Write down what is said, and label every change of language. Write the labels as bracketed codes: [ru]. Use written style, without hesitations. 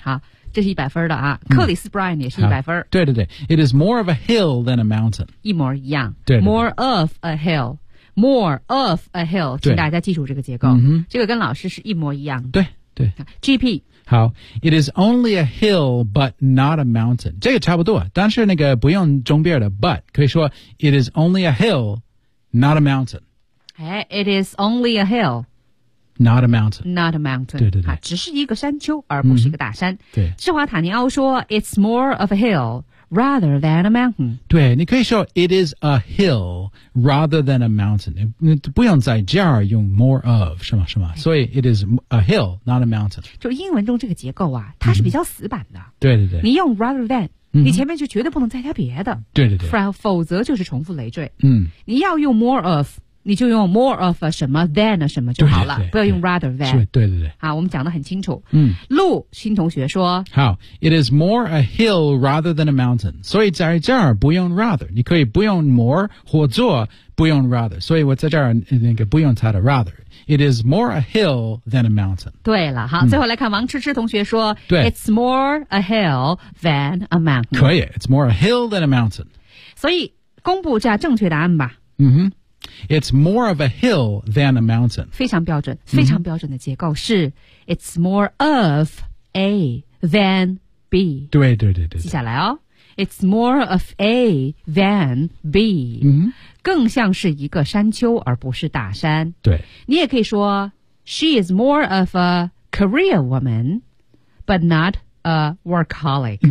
[zh] 好这是100分的啊、克里斯·布莱恩也是100分、对对对 [en] It is more of a hill than a mountain [zh] 一模一样对, 对, 对 [en] More of a hill More of a hill [zh] 请大家记住这个结构、这个跟老师是一模一样的对对 GP [en] 好 It is only a hill but not a mountain [zh] 这个差不多但是那个不用中边的 [en] but [zh] 可以说 [en] It is only a hill not a mountain、哎、It is only a hill Not a mountain. Not a mountain. [zh] 对对对。只是一个山丘而不是一个大山。对。 [en] 施华塔尼奥说 It's more of a hill rather than a mountain. 对你可以说 It is a hill rather than a mountain. [zh] 你不用在这儿用 [en] more of, [zh] 是吗是吗、所以 [en] It is a hill, not a mountain. [zh] 就英文中这个结构啊它是比较死板的。对对对。你用 rather than,你前面就绝对不能再加别的。对对对。否则就是重复累赘。嗯。你要用 more of,你就用 more of a 什么 than a 什么就好了对对不要用 rather than 对对对好我们讲得很清楚嗯陆新同学说 [en] 好 It is more a hill rather than a mountain [zh] 所以在这儿不用 [en] rather [zh] 你可以不用 [en] more [zh] 或者不用 [en] rather [zh] 所以我在这儿那个不用它的 [en] rather It is more a hill than a mountain [zh] 对了好、最后来看王痴痴同学说对 [en] It's more a hill than a mountain 可以 It's more a hill than a mountain [zh] 所以公布这正确答案吧 [en] 嗯哼It's more of a hill than a mountain. [zh] 非常标准，非常标准的结构是、 [en] It's more of A than B. [zh] 对对对对。接下来哦 [en] It's more of A than B.、嗯、 [zh] 更像是一个山丘而不是大山。对。 [en] 你也可以说 She is more of a career woman, but not a workaholic.